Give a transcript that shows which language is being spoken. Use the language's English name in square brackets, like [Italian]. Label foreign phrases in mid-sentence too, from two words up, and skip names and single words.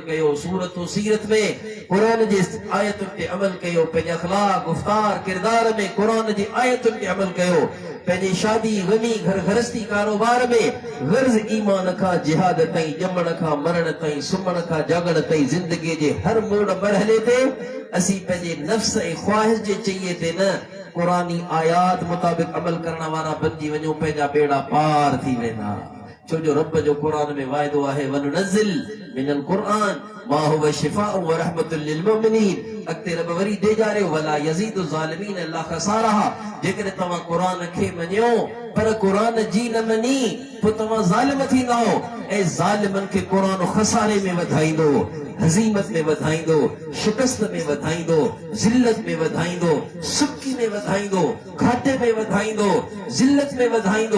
[Sindhi] कयो, सूरत सीरत में क़ुरान जे आयतुनि ते अमल कयो, पंहिंजे अखलाक गुफ़्तार किरदार में क़ुरान जी आयतुनि ते अमल कयो, पंहिंजी शादी गमी घर गृहस्थी कारोबार में गर्ज़ ईमान खां जिहाद ताईं, ॼमण खां मरण ताईं, सुम्हण खां जागण ताईं, ज़िंदगीअ जे हर मोड़ मरहले ते असीं पंहिंजे नफ़्स ऐं ख्वाहिश जे चईअ ते न क़ुरानी आयात मुताबिक़ अमल करण वारा बणिजी वञो, पंहिंजा बेड़ा पार थी वेंदा। छो जो रब जो क़ुरान में वाइदो आहे [Arabic] وننزل من القرآن ما هو شفاء ورحمة للمؤمنين. [Sindhi] अॻिते रब वरी ॾेजारियो [Arabic] ولا يزيد الظالمين إلا خسارا. [Sindhi] जेकॾहिं तव्हां क़ुरान खे मञियो पर क़ुरान जी न मञी पोइ तव्हां ज़ालिम थींदा ऐं ज़ालिमनि खे क़ुरान खसारे में वधाईंदो, हज़ीमत में वधाईंदो, शिकस्त में वधाईंदो, ज़िल्लत में वधाईंदो, सुकी में वधाईंदो, घाटे में वधाईंदो, ज़िल्लत में वधाईंदो।